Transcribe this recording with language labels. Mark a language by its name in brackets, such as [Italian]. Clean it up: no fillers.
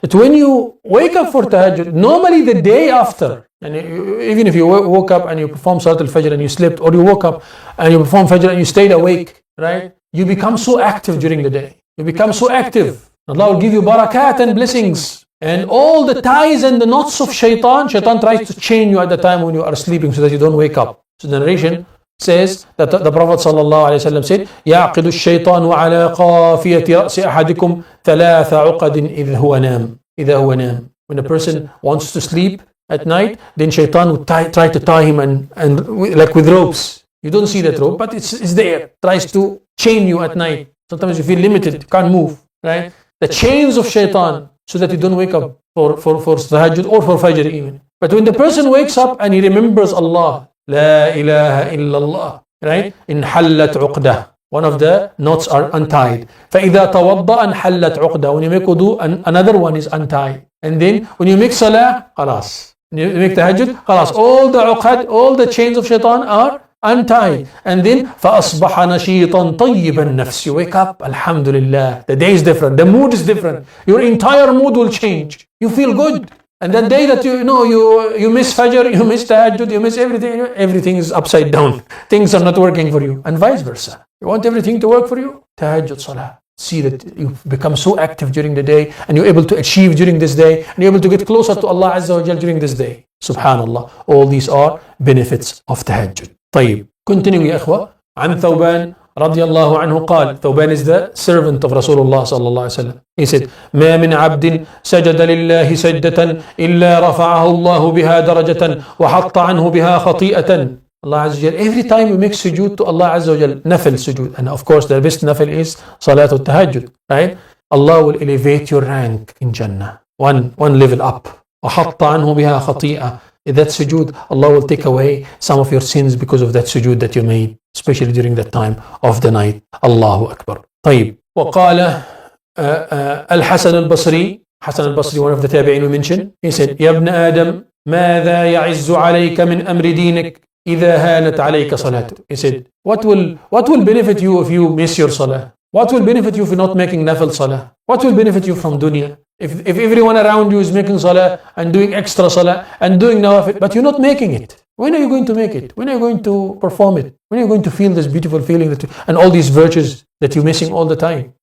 [English] That when you wake up for Tahajjud, normally the day after, and even if you woke up and you perform Salatul Fajr and you slept, or you woke up and you perform Fajr and you stayed awake, right? You become so active during the day. You become so active. Allah will give you barakat and blessings. And all the ties and the knots of shaitan tries to chain you at the time when you are sleeping so that you don't wake up. So the narration says that the Prophet ﷺ said, [Arabic] يَعْقِدُ الشَّيْطَانُ عَلَى قَافِيَةِ رَأْسِ أَحَدِكُمْ ثَلَاثَ عُقَدٍ إِذْ هُوَ نَامٍ. [English] When a person wants to sleep at night, then shaitan would try to tie him and like with ropes. You don't see that rope, but it's there. Tries to chain you at night. Sometimes you feel limited, you can't move, right? The chains of shaitan, so that you don't wake up for tahajjud or for fajr even. But when the person wakes up and he remembers Allah, La ilaha illallah, right? [Arabic] In hallat uqdah. [English] one of the knots are untied. [Arabic] فَإِذَا تَوَضَّأَ انْحَلَّتْ عُقْدَةٌ. [English] When you make wudu, another one is untied. And then when you make salah, خلاص. When you make tahajjud, خلاص. All the uqad, all the chains of shaitan are untied. And then [Arabic] فَأَصْبَحَ نَشِيطًا طَيِّبَ النَّفْسِ. [English] You wake up, alhamdulillah. The day is different. The mood is different. Your entire mood will change. You feel good. And that day that you miss Fajr, you miss Tahajjud, you miss everything, everything is upside down. Things are not working for you. And vice versa. You want everything to work for you? Tahajjud Salah. See that you become so active during the day and you're able to achieve during this day and you're able to get closer to Allah Azza wa Jal during this day. Subhanallah. All these are benefits of Tahajjud. [Arabic] طيب. [English] Continuing [Arabic] يا إخوة. عن ثوبان رضي الله عنه قال, [English] Thawban is the servant of Rasulullah [Arabic] صلى الله عليه وسلم. [English] He said, [Arabic] ما من عبد سجد لله سجدة إلا رفعه الله بها درجة وحط عنه بها خطيئة. [English] Allah Azza wa Jal, every time you make sujood to Allah Azza wa Jal, nafil sujood, and of course the best nafil is Salatul Tahajjud, right? Allah will elevate your rank in Jannah, one level up. [Arabic] وحط عنه بها خطيئة. [English] That sujood, Allah will take away some of your sins because of that sujood that you made, especially during that time of the night. [Arabic] Allahu Akbar. طيب. وقال الحسن البصري, [English] Hasan al-Basri, one of the tabi'in we mentioned, he said, [Arabic] يا ابن آدم ماذا يعز عليك من أمر دينك إذا هانت عليك صلاته. [English] He said, what will benefit you if you miss your salah? What will benefit you for not making nafil salah? What will benefit you from dunya? If everyone around you is making salah and doing extra salah and doing nawafil, but you're not making it, when are you going to make it? When are you going to perform it? When are you going to feel this beautiful feeling and all these virtues that you're missing all the time?